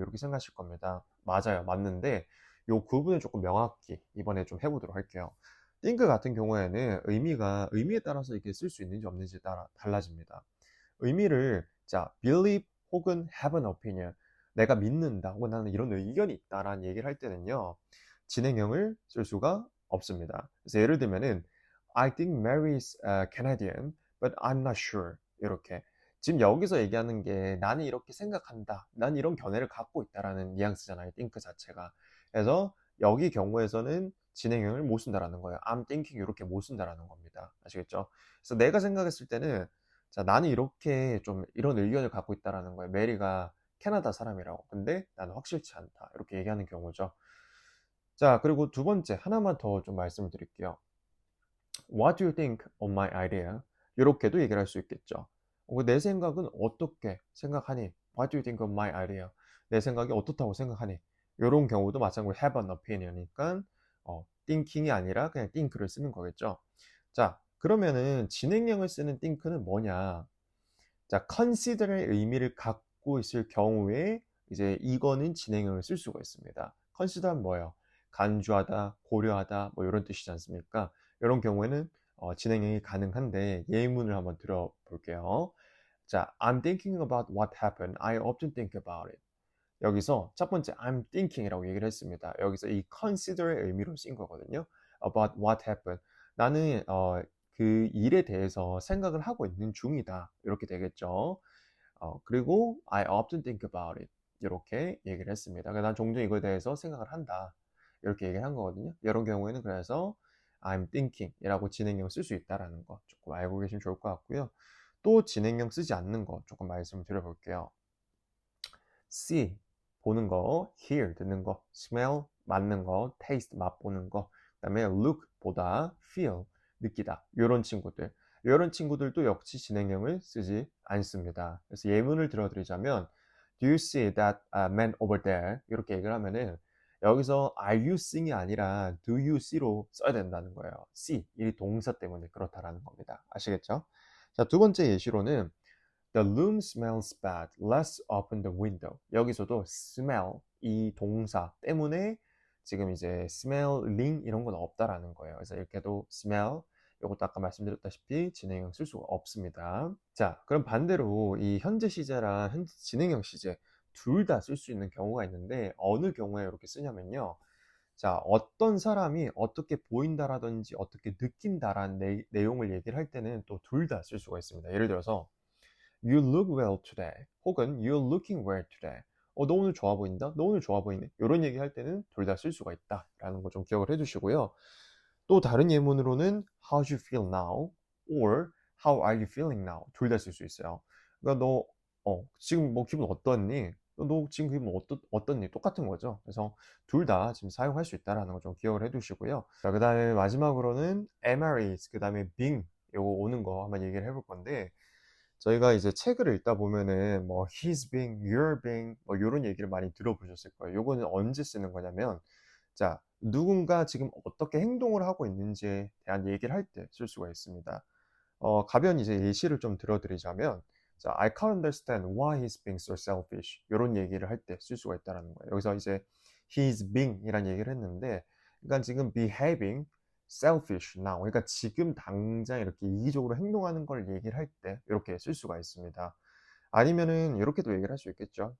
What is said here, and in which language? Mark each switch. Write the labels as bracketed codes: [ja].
[ko] 이렇게 생각하실 겁니다. 맞아요. 맞는데 요 구분을 조금 명확히 이번에 좀 해보도록 할게요. think 같은 경우에는 의미에 따라서 이게 쓸 수 있는지 없는지 따라 달라집니다. 의미를 자 believe 혹은 [en] have an opinion [ko] 내가 믿는다 혹은 나는 이런 의견이 있다라는 얘기를 할 때는요 진행형을 쓸 수가 없습니다. 그래서 예를 들면은 [en] I think Mary is Canadian, but I'm not sure. [ko] 이렇게 지금 여기서 얘기하는 게 나는 이렇게 생각한다, 난 이런 견해를 갖고 있다라는 뉘앙스잖아요. think 자체가. 그래서 여기 경우에서는 진행형을 못 쓴다라는 거예요. [en] I'm thinking [ko] 이렇게 못 쓴다라는 겁니다. 아시겠죠? 그래서 내가 생각했을 때는 자, 나는 이렇게 좀 이런 의견을 갖고 있다라는 거예요. 메리가 캐나다 사람이라고. 근데 나는 확실치 않다. 이렇게 얘기하는 경우죠. 자, 그리고 두 번째 하나만 더 좀 말씀을 드릴게요. [en] What do you think of my idea? [ko] 이렇게도 얘기를 할 수 있겠죠. 내 생각은 어떻게 생각하니? [en] What do you think of my idea? [ko] 내 생각이 어떻다고 생각하니? 이런 경우도 마찬가지로 [en] have an opinion [ko] 이니까 thinking이 아니라 그냥 think를 쓰는 거겠죠. 자, 그러면은 진행형을 쓰는 think는 뭐냐? 자, consider의 의미를 갖고 있을 경우에 이제 이거는 진행형을 쓸 수가 있습니다. consider는 뭐예요? 간주하다, 고려하다 뭐 이런 뜻이지 않습니까? 이런 경우에는 진행형이 가능한데 예문을 한번 들어볼게요. [en] 자, I'm thinking about what happened. I often think about it. [ko] 여기서 첫 번째 I'm thinking이라고 얘기를 했습니다. 여기서 이 consider의 의미로 쓰인 거거든요. [en] About what happened. [ko] 나는 그 일에 대해서 생각을 하고 있는 중이다. 이렇게 되겠죠. [en] 그리고 I often think about it. [ko] 이렇게 얘기를 했습니다. 그러니까 난 종종 이거에 대해서 생각을 한다. 이렇게 얘기를 한 거거든요. 이런 경우에는 그래서 [en] I'm thinking [ko] 이라고 진행형 쓸 수 있다라는 거 조금 알고 계시면 좋을 것 같고요. 또 진행형 쓰지 않는 거 조금 말씀을 드려볼게요. see 보는 거, hear 듣는 거, smell 맡는 거, taste 맛보는 거, 그다음에 look 보다, feel 느끼다. 이런 친구들도 역시 진행형을 쓰지 않습니다. 그래서 예문을 들어드리자면 [en] Do you see that man over there? [ko] 이렇게 얘기를 하면은 여기서 [en] are you seeing [ko] 이 아니라 [en] do you see [ko] 로 써야 된다는 거예요. see 이 동사 때문에 그렇다라는 겁니다. 아시겠죠? 자, 두 번째 예시로는 [en] The room smells bad. Let's open the window. [ko] 여기서도 smell 이 동사 때문에 지금 이제 smelling 이런 건 없다라는 거예요. 그래서 이렇게도 smell 이것도 아까 말씀드렸다시피 진행형 쓸 수가 없습니다. 자, 그럼 반대로 이 현재 시제랑 현재 진행형 시제 둘 다 쓸 수 있는 경우가 있는데 어느 경우에 이렇게 쓰냐면요. 자, 어떤 사람이 어떻게 보인다라든지 어떻게 느낀다라는 내용을 얘기를 할 때는 또 둘 다 쓸 수가 있습니다. 예를 들어서 [en] You look well today. [ko] 혹은 [en] You're looking well today. [ko] 너 오늘 좋아 보인다? 너 오늘 좋아 보이네. 이런 얘기 할 때는 둘 다 쓸 수가 있다. 라는 거 좀 기억을 해주시고요. [en] 또 다른 예문으로는 How do you feel now? Or How are you feeling now? [ko] 둘 다 쓸 수 있어요. 그러니까 지금 뭐 기분 어떻니? 너 지금 기분 어떻니? 똑같은 거죠. 그래서 둘 다 지금 사용할 수 있다라는 거 좀 기억을 해두시고요. 자, 그 다음에 마지막으로는 MREs, 그 다음에 being 요거 오는 거 한번 얘기를 해볼 건데 저희가 이제 책을 읽다 보면은 뭐 [en] he's being, you're being [ko] 뭐 이런 얘기를 많이 들어보셨을 거예요. 요거는 언제 쓰는 거냐면 자, 누군가 지금 어떻게 행동을 하고 있는지에 대한 얘기를 할 때 쓸 수가 있습니다. 가변 이제 예시를 좀 들어드리자면 자, [en] I can't understand why he's being so selfish. [ko] 이런 얘기를 할 때 쓸 수가 있다는 거예요. 여기서 이제 he's being 이란 얘기를 했는데 그러니까 지금 [en] behaving selfish now. [ko] 그러니까 지금 당장 이렇게 이기적으로 행동하는 걸 얘기를 할 때 이렇게 쓸 수가 있습니다. 아니면은 이렇게도 얘기를 할 수 있겠죠.